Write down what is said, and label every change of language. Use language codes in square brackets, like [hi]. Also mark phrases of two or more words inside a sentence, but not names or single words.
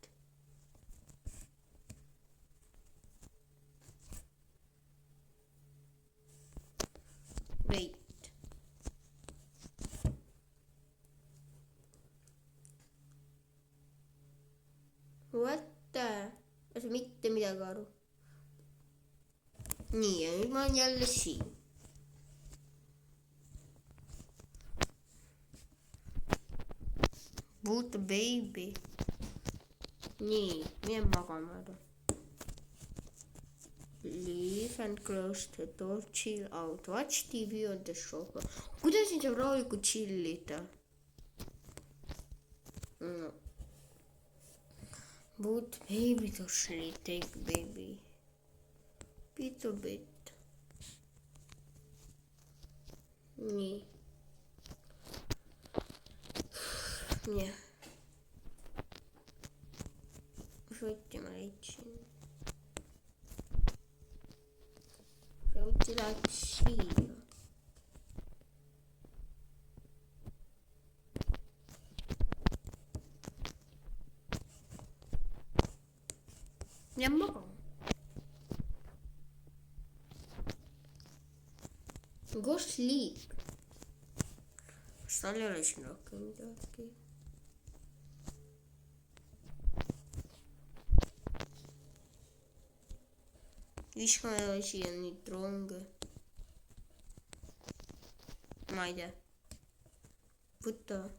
[en] Wait. What the? [et] Ma ei saa mitte midagi aru. nii, ja nüüd ma olen jälle siin. [en] Put baby. [et] nii, mine magama ära. [en] Leave and close the door, chill out. Watch TV on the sofa. [et] kuidas siin saab rahulikult chillida? no. [en] Put baby to sleep, take baby. Bit to bit. [et] nii. jah. võtti ma leidsin. see võtti läks siia. ja magama. [en] Go sleep. [et] kas tal ei ole siin rohkem midagi? viskame siia neid ronge. Ma ei tea. Võta.